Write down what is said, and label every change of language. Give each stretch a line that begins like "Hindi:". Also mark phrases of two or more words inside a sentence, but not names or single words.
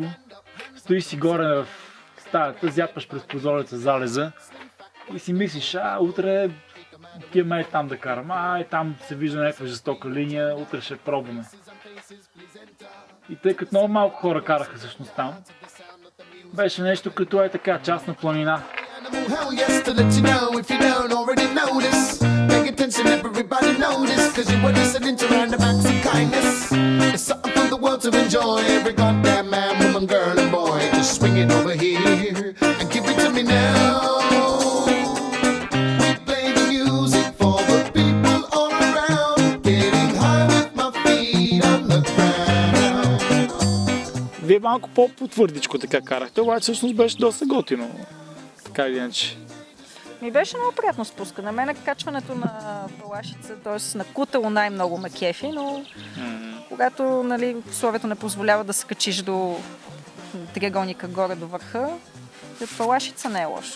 Bulgarian: Стоиш си горе в стаята, зяпаш през прозореца залеза и си мислиш, утре отиваме там да карам, там се вижда някаква жестока линия, утре ще пробваме. И тъй като много малко хора караха всъщност там, беше нещо като така, частна планина.
English: Hell yes, to let you know if you don't already notice. Pay attention, everybody notice, cause you were listening to random acts of kindness. It's something for the world to enjoy. Every goddamn man, woman, girl and boy, just swing it over here and give it to me now. We play the music for the people all around, getting high with my feet on the ground.
Bulgarian: Вие малко по-твърдичко така карахте, обаче всъщност беше доста готино. Така или иначе. Ми беше много приятно спуска. На мен качването на палашица, т.е. на кутало най-много ме кефи, но когато условието не позволява да се качиш до триъгълника горе до върха, палашица не е лошо.